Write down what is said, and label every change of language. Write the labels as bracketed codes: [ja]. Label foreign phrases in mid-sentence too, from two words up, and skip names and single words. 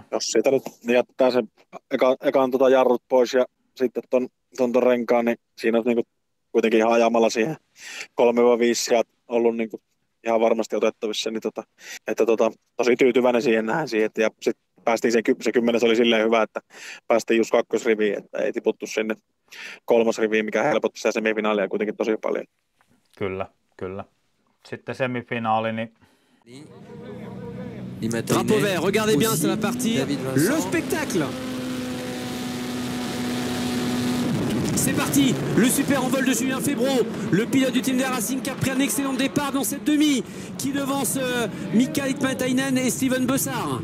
[fi] Jos siitä nyt jättää sen ekan jarrut pois ja sitten ton renkaan, niin siinä on niinku kuitenkin ihan ajamalla siihen 3-5 sieltä ollut niinku ihan varmasti otettavissa, niin tosi tyytyväinen siihen nähdään siihen, ja sitten päästiin se 10 oli silleen hyvä, että päästiin just 2. riviin, että ei tiputtu sinne 3. riviin, mikä helpotti sitä semifinaalia kuitenkin tosi paljon. Kyllä. Sitten semifinaali, niin. [fr] Drapeau vert, regardez bien, c'est la partie, le spectacle. C'est parti, le super envol de Julien Febvreau, le pilote du team de Racing qui a pris un excellent départ dans cette demi, qui devance Mika Lippmantainen et Steven Bossard.